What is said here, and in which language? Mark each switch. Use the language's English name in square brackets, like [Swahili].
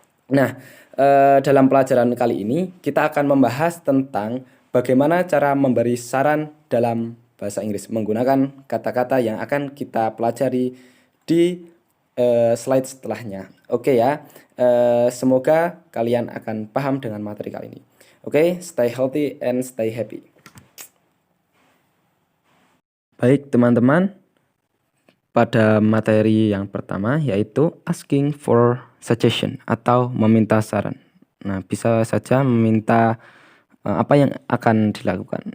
[Indonesian] Nah, dalam pelajaran kali ini kita akan membahas tentang bagaimana cara memberi saran dalam bahasa Inggris menggunakan kata-kata yang akan kita pelajari di slide setelahnya. Oke ya, semoga kalian akan paham dengan materi kali ini. [English] Oke, stay healthy and stay happy. [Indonesian] Baik teman-teman, pada materi yang pertama yaitu [English] asking for suggestion [Indonesian] atau meminta saran. Nah, bisa saja meminta apa yang akan dilakukan.